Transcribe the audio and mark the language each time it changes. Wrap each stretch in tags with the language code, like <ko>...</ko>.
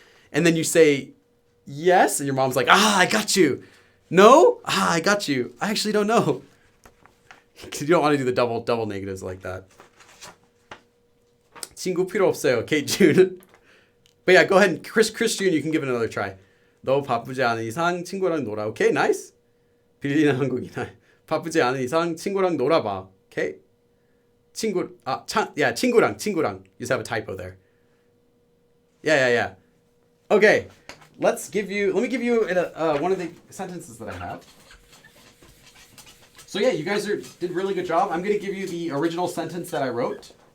<en>And then you say yes, and your mom's like, I got you. No? I got you. I actually don't know. You don't want to do the double negatives like that.</en> <ko>친구 필요 없어요. Kate June.</ko> <en>But yeah, go ahead and Chris June, you can give it another try.</en> <ko>너 바쁘지 않은 이상 친구랑 놀아. Okay, nice. 빌리는 한국이나. 바쁘지 않은 이상 친구랑 놀아봐.</ko> <en>Okay. 친구랑. You just have a typo there. Yeah. Okay. let me give you one of the sentences that I have. So yeah, you guys did a really good job. I'm going to give you the original sentence that I wrote.</en>